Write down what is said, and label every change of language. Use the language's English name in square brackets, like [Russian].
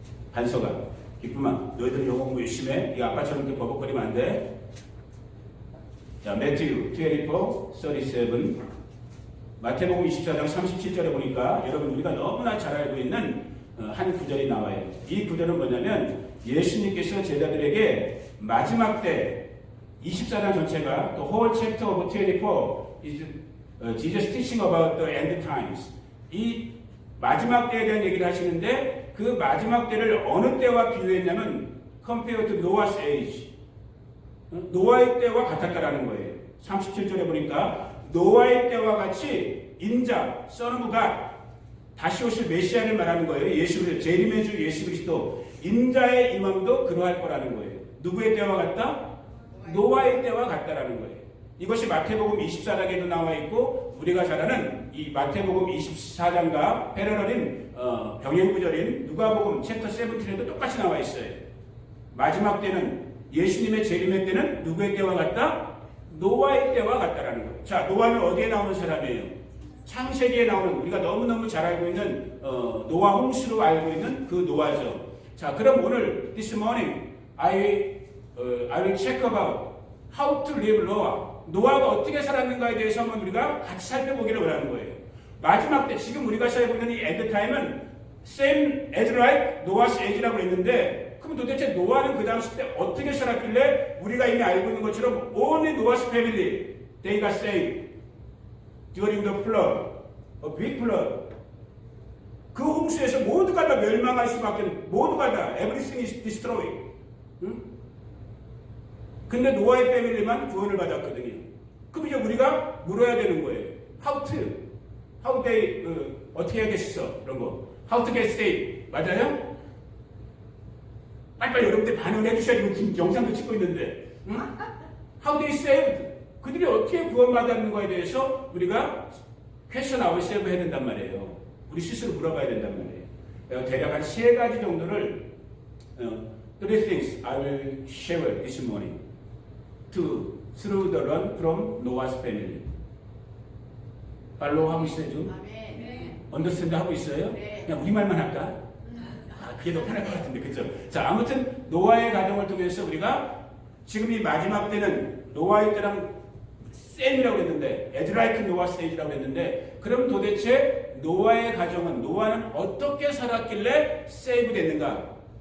[Korean] 한서가, 기쁨아, 너희들 영어 공부 열심히 해. 이 아빠처럼 이렇게 버벅거리면 안 돼. [English] 자, Matthew 24:37. [Korean] 마태복음 24장 37절에 보니까 여러분 우리가 너무나 잘 알고 있는 한 구절이 나와요. 이 구절은 뭐냐면 예수님께서 제자들에게 마지막 때 24장 전체가 [English] the whole chapter of 24 is Jesus teaching about the end times. [Korean] 이 마지막 때에 대한 얘기를 하시는데 그 마지막 때를 어느 때와 비유했냐면 [English] compared to Noah's age. [Korean] 노아의 때와 같았다라는 거예요. 37절에 보니까 노아의 때와 같이 인자, Son of God, 다시 오실 메시아를 말하는 거예요. 예수 그리스도, 재림의 주 예수 그리스도, 인자의 임함도 그러할 거라는 거예요. 누구의 때와 같다? 노아의 때와 같다라는 거예요. 이것이 마태복음 24장에도 나와 있고 우리가 잘 아는 이 마태복음 24장과 패러럴인 병행구절인 누가복음 챕터 17에도 똑같이 나와 있어요. 마지막 때는 예수님의 재림의 때는 누구의 때와 같다? 노아의 때와 같다라는 거예요. 자, 노아는 어디에 나오는 사람이에요? 창세기에 나오는, 우리가 너무너무 잘 알고 있는 노아 홍수로 알고 있는 그 노아죠. 자, 그럼 오늘 [English] this morning I will check about how to live Noah. [Korean] 노아가 어떻게 살았는가에 대해서 한번 우리가 같이 살펴보기를 원하는 거예요. 마지막 때, 지금 우리가 살고 있는 이 end time은 [English] same as like Noah's age [Korean] 라고 했는데, 그럼 도대체 노아는 그 당시 때 어떻게 살았길래 우리가 이미 알고 있는 것처럼 [English] only Noah's family, they got saved during the flood, a big flood. [Korean] 그 홍수에서 모두가 다 멸망할 수밖에, 모두가 다 [English] everything is destroyed. [Korean] 응? 근데 노아의 패밀리만 구원을 받았거든요. 그럼 이제 우리가 물어야 되는 거예요. [English] How they, [Korean] 어떻게 해야겠어? 그런 거. [English] How to get saved. 맞아요? [Korean] 빨리빨리 여러분들 반응을 해주셔야지. 지금 영상도 찍고 있는데. [English] 응? How they saved. [Korean] 그들이 어떻게 구원받았는가에 대해서 우리가 [English] question ourselves [Korean] 해야 된단 말이에요. 우리 스스로 물어봐야 된단 말이에요. 대략 한 3가지 정도를 [English] three things I will share this morning through the run from Noah's family. [Korean] 팔로우 하고 있어요, 좀? 언더스탠드 하고 있어요? 그냥 우리말만 할까? 그게 더 편할 것 같은데, 그죠? 자, 아무튼 노아의 가정을 통해서 우리가 지금 이 마지막 때는 노아의 때랑 셈이라고 했는데, 에드라이크 노아 스테이지라고 했는데, 그럼 도대체 노아의 가정은, 노아는 어떻게 살았길래 세이브 됐는가?